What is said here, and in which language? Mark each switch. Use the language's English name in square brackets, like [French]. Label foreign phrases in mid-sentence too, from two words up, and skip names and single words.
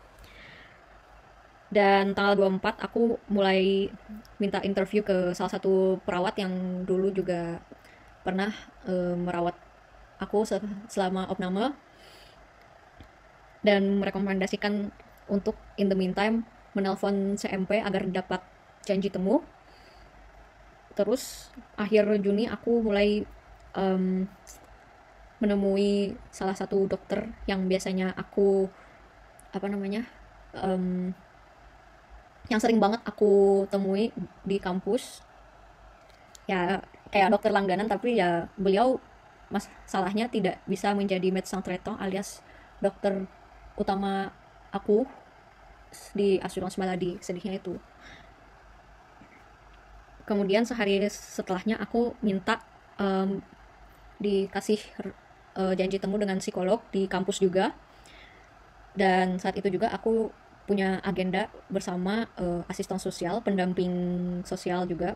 [Indonesian] Dan tanggal 24 aku mulai minta interview ke salah satu perawat yang dulu juga pernah merawat aku selama opname, dan merekomendasikan untuk [English] in the meantime [Indonesian] menelpon CMP agar dapat janji temu. Terus akhir Juni aku mulai menemui salah satu dokter yang biasanya aku yang sering banget aku temui di kampus. Ya kayak dokter langganan, tapi ya beliau masalahnya tidak bisa menjadi [French] médecin traitant [Indonesian] alias dokter utama aku di asuransi maladi, sedihnya itu. Kemudian sehari setelahnya aku minta dikasih janji temu dengan psikolog di kampus juga, dan saat itu juga aku punya agenda bersama asisten sosial, pendamping sosial juga.